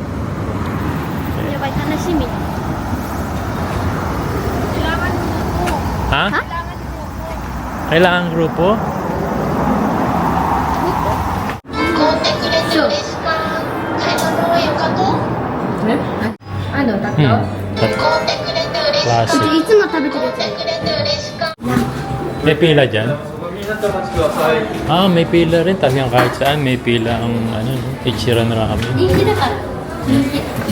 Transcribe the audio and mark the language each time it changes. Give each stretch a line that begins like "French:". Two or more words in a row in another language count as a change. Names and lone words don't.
Filipino: Ha? Kailangan grupo? Ano, tatlo?
English: Classic.
Japanese: いつも食べてるやつ。
Filipino: May pila dyan? Ah, may pila rin. Talagang kahit saan may pila ang Ichiran ramen.
Japanese: 人気だから。人気。